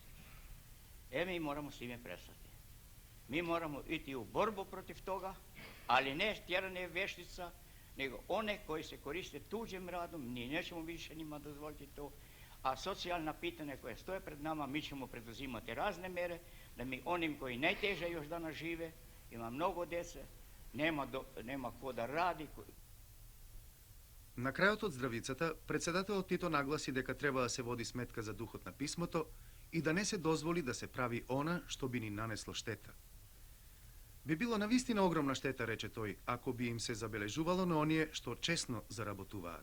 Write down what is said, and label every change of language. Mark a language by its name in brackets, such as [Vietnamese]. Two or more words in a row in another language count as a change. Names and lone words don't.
[Croatian] Mi moramo s time prestati. Mi moramo ići u borbu protiv toga, ali ne tjerane vještica, nego one koji se koriste tuđim radom, mi nećemo više njima dozvoliti to, a socijalna pitanja koja stoje pred nama, mi ćemo preduzimati razne mjere, da mi onim koji najteže još danas žive, ima mnogo djece, nema ko da radi. [Macedonian] На крајот од здравицата, председателот Тито нагласи дека треба да се води сметка за духот на писмото и да не се дозволи да се прави она што би ни нанесло штета. Би било навистина огромна штета, рече тој, ако би им се забележувало на оние што честно заработуваат.